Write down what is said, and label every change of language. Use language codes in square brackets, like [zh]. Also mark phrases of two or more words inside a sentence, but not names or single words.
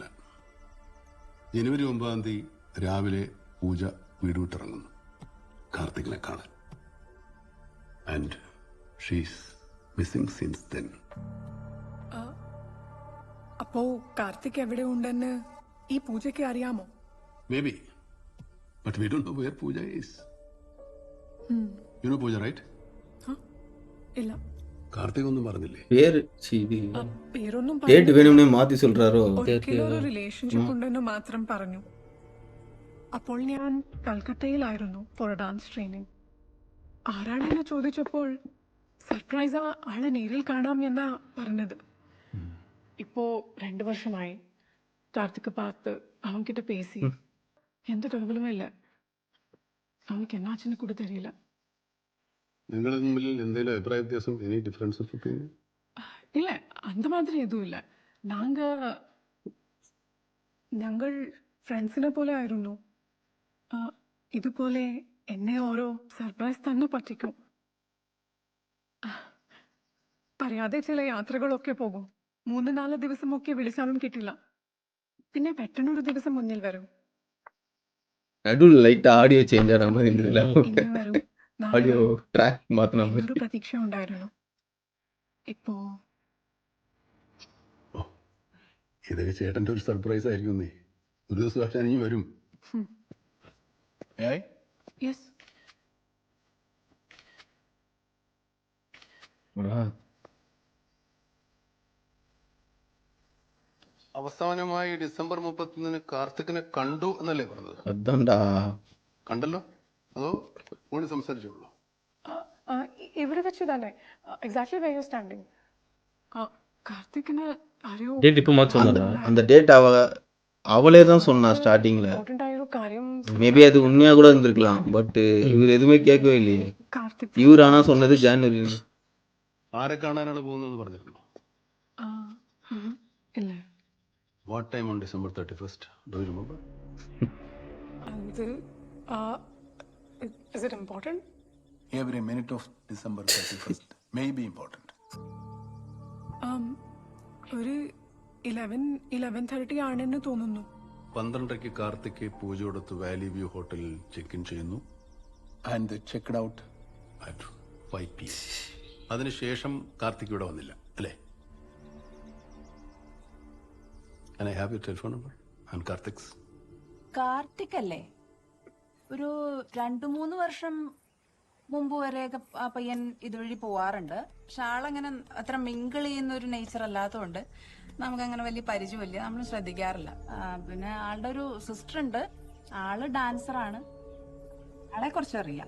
[ml] ജനുവരി 9-ാം തീയതി രാവിലെ പൂജ വീട് വിട്ടിറങ്ങുന്നു കാർത്തികിനെ കാണാൻ. [en] And she's missing since then. [ml] അപ്പോ കാർത്തിക് എവിടെ ഉണ്ടെന്ന് ഈ പൂജയ്ക്ക് അറിയാമോ? [en] Maybe, but we don't know where Pooja is. You know Pooja, right? [ml] ഇല്ല. കാർത്തിക് ഒന്നും പറഞ്ഞില്ലേ? പേര് പേരൊന്നും [ta] டேட் வேணும்னே மாத்தி சொல்றாரோ? [ml] ഒരു റിലേഷൻഷിപ്പ് ഉണ്ടെന്ന് മാത്രം പറഞ്ഞു. അപ്പോൾ ഞാൻ കൽക്കട്ടയിലായിരുന്നു [en] for dance training. [ml] ആരാണെന്ന് ചോദിച്ചപ്പോൾ സർപ്രൈസ് ആളെ നേരിൽ കാണാം എന്നാ പറഞ്ഞത്. ഇപ്പോ 2 വർഷമായി [ta] കാർത്തിക് பார்த்து அவன்கிட்ட பேசி எந்த டெவலப்பும் இல்லை. அவனுக்கு என்னாச்சுன்னு கூட தெரியல. [ml] നിങ്ങൾ തമ്മിൽ എന്തെങ്കിലും അഭിപ്രായ വ്യത്യാസം, [en] any difference of opinion? [ta] இல்ல, அந்த மாதிரி எதுவும் இல்லை. [ml] ഞങ്ങൾ ഫ്രണ്ട്സിനെ പോലെ ആയിരുന്നു. ഇതുപോലെ എന്നെ ഓരോ സർപ്രൈസ് തന്നെ പറ്റിക്കും. പറയാതെ ചില യാത്രകളൊക്കെ പോകും. 3-4 ദിവസമൊക്കെ വിളിച്ചാലും കിട്ടില്ല. പിന്നെ പെട്ടെന്നൊരു ദിവസം മുന്നിൽ വരും. [ta] நடுவில் லைட்டா ஆடியோ சேஞ்ச் ஆன மாதிரி இருந்ததுல. [ml] ഇന്ന് വരും, നാളെ [ta] ஆடியோ [ml] വരും. [ta] ட்ராக் மாத்தின [ml] എന്നൊരു [ta] மாதிரி. [ml] പ്രതീക്ഷ ഉണ്ടായിരുന്നു. ഇപ്പോ ഇതൊക്കെ ചേട്ടൻ്റെ ഒരു സർപ്രൈസ് ആയിരിക്കും. നീ ഒരു ദിവസം പക്ഷേ നീ വരും. യെസ്. അവസാനമായി ഡിസംബർ 31 കാർത്തികിനെ കണ്ടു എന്നല്ലേ പറഞ്ഞത്? അതാണ്ടാ. കണ്ടല്ലോ, അതോ ഫോണിൽ സംസാരിച്ചോളൂ? ഇവിടെ വെച്ച് തന്നെ. [en] exactly where you standing. [ml] കാർത്തികിന് ആരോ [ta] டேட் இப்போ மாற்றி சொன்னாரா? அந்த டேட் அவளே தான் சொன்னா ஸ்டார்டிங்ல. [ml] ഇമ്പോർട്ടന്റ് ആയ ഒരു കാര്യം. [ta] மேபி அது உண்மையா கூட இருந்திருக்கலாம். பட் இவர் எதுவுமே கேட்கவே இல்லையே. [ml] കാർത്തിക് [ta] இவர் ஆனா சொன்னது ஜான்வரி. [ml] ആരെ കാണാനാണ് പോകുന്നത് പറഞ്ഞിട്ടുണ്ടോ? ഇല്ല. [en] What time on December 31st? Do you remember? അത് is it important? Every minute of December 31st may be important. [ml] ഒരു 11:30 ആണെന്ന് തോന്നുന്നു. 12:00 കാർത്തിക് പൂജയോടൊത്ത് വാലി വ്യൂ ഹോട്ടലിൽ ചെക്ക് ഇൻ ചെയ്യുന്നു. [en] And checked out at 5 PM. [ml] അതിനുശേഷം കാർത്തിക് ഇവിടെ വന്നില്ല അല്ലേ? [en] Can I have your telephone number and Karthik's? [ml] കാർത്തിക് അല്ലേ? ഒരു 2-3 വർഷം മുമ്പ് വരെയൊക്കെ ആ പയ്യൻ ഇതുവഴി പോവാറുണ്ട്. പക്ഷെ ആളങ്ങനെ അത്ര മിങ്കിൾ ചെയ്യുന്ന ഒരു നേച്ചർ അല്ലാത്തതുകൊണ്ട് നമുക്കങ്ങനെ വലിയ പരിചയമില്ല, നമ്മൾ ശ്രദ്ധിക്കാറില്ല. പിന്നെ ആളുടെ ഒരു സിസ്റ്റർ ഉണ്ട്, ആള് ഡാൻസറാണ്, ആളെ കുറച്ചറിയാം.